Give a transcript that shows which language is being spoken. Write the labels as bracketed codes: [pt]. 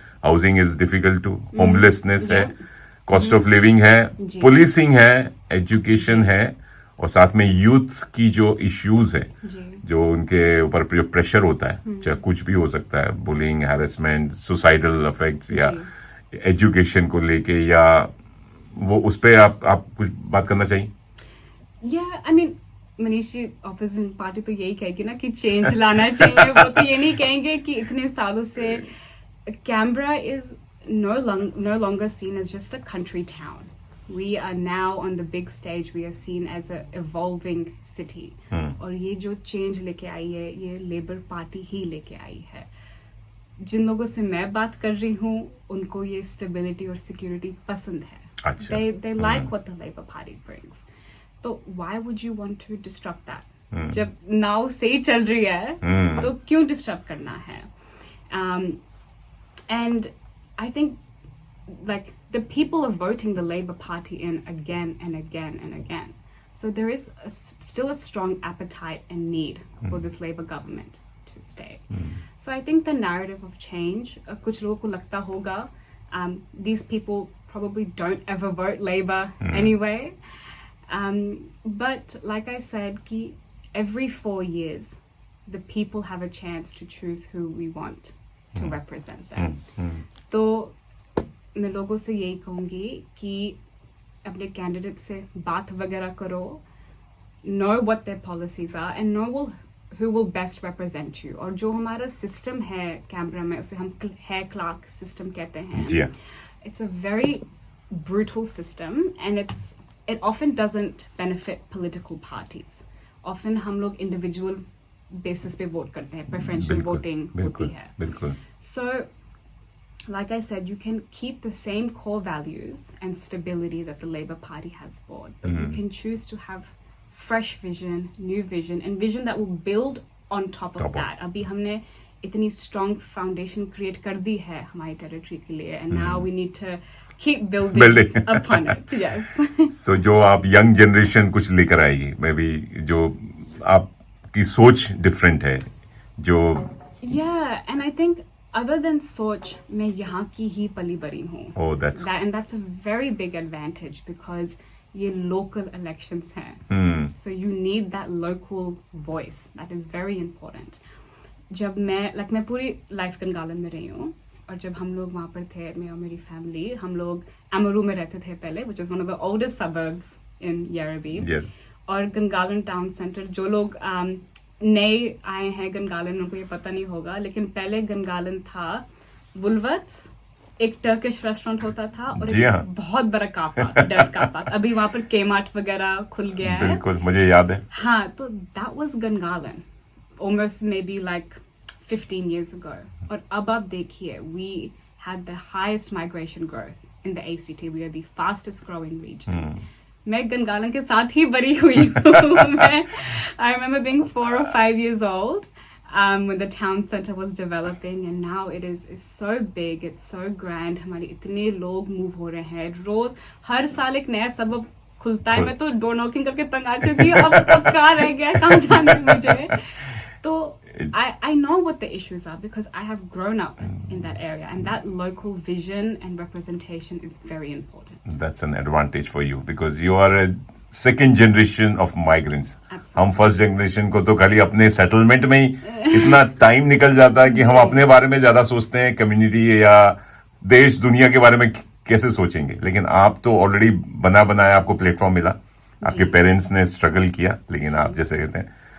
[en] housing is difficult too, [hi] homelessness है, cost of living है, policing है, एजुकेशन है, और साथ में यूथ की जो इश्यूज है, जो उनके ऊपर जो प्रेशर होता है, चाहे कुछ भी हो सकता है, बुलिंग, हैरेसमेंट, सुसाइडल इफेक्ट्स या एजुकेशन को लेके, या वो उस पे आप कुछ बात करना चाहिए? I mean Manish ji, opposition party तो यही कहेगी ना कि चेंज लाना चाहिए। वो तो ये नहीं कहेंगे कि इतने सालों से Canberra is [en] no longer seen as just a country town. We are now on the big stage. We are seen as a evolving city. [hi] और ये जो चेंज लेके आई है, ये लेबर पार्टी ही लेके आई है। जिन लोगों से मैं बात कर रही हूँ, उनको ये स्टेबिलिटी और सिक्योरिटी पसंद है। अच्छा। [en] They like what the Labour Party brings. [hi] तो [en] why would you want to disrupt that? [hi] जब नाव सही चल रही है, तो क्यों डिस्टर्ब करना है? [en] And I think, like, the people are voting the Labour Party in again and again and again. So there is still a strong appetite and need for this Labour government to stay. So I think the narrative of change, [hi] kuch logon ko lagta hoga, [en] these people probably don't ever vote Labour anyway. But like I said, ki every 4 years, the people have a chance to choose who we want to represent them. [hi] तो मैं लोगों से यही कहूँगी कि अपने candidate से बात वगैरह करो, [en] know what their policies are and know who will best represent you. [hi] और जो हमारा सिस्टम है कैनबरा में, उसे हम हेयर क्लार्क सिस्टम कहते हैं। जी हाँ। [en] It's a very brutal system and it often doesn't benefit political parties. [hi] Often हम लोग individual basis पे वोट करते हैं, preferential voting होती है। बिल्कुल। [en] So, like I said, you can keep the same core values and stability that the Labour Party has brought, but you can choose to have fresh vision, new vision, and vision that will build on top of that. [hi] अभी हमने इतनी strong foundation create कर दी है हमारी territory के लिए, [en] and now we need to keep building upon it. Yes. [hi] So जो आप young generation कुछ लेकर आएगी, maybe जो आपकी सोच different है, जो Yeah, and I think other than सोच, मैं यहाँ की ही पली बड़ी हूँ. [en] Oh, that's and that's a very big advantage because ये local elections हैं. So you need that local voice. That is very important. [hi] जब मैं पूरी लाइफ गंगालन में रही हूँ, और जब हम लोग वहाँ पर थे, मैं और मेरी फैमिली, हम लोग अमरू में रहते थे पहले, which is one of the oldest suburbs in Yarrabee. [en] Yeah. [hi] और गंगालन टाउन सेंटर, जो लोग नए आए हैं गंगालन, उनको ये पता नहीं होगा, लेकिन पहले गंगालन था वुलवर्ट्स, एक टर्किश रेस्टोरेंट होता था, और एक बहुत बड़ा car park, dirt car park. अभी वहां पर केमार्ट वगैरह खुल गया है। बिल्कुल, मुझे याद है। हाँ, तो [en] that was गंगालन, almost maybe like 15 years ago. [hi] और अब आप देखिए, [en] we had the highest migration growth in the ACT. We are the fastest growing region. [hi] मैं गंगालन के साथ ही बड़ी हुई हूँ। [en] I remember being 4 or 5 years old when the town center was developing, and now it is so big, it's so grand. [hi] हमारे इतने लोग move हो रहे हैं रोज, हर साल एक नया सबब खुलता है। मैं तो डोर नॉकिंग करके तंग आ चुकी हूँ, अब कहाँ रह गया, कहाँ जाना है मुझे। तो [en] I know what the issues are because I have grown up in that area, and that local vision and representation is very important. That's an advantage for you because you are a second generation of migrants. Absolutely. [hi] हम first generation को तो खाली अपने settlement में ही इतना time निकल जाता है कि हम अपने बारे में ज्यादा सोचते हैं, कम्युनिटी या देश दुनिया के बारे में कैसे सोचेंगे। लेकिन आप तो ऑलरेडी बना बनाया, आपको प्लेटफॉर्म मिला, आपके पेरेंट्स ने स्ट्रगल किया, लेकिन आप जैसे कहते हैं,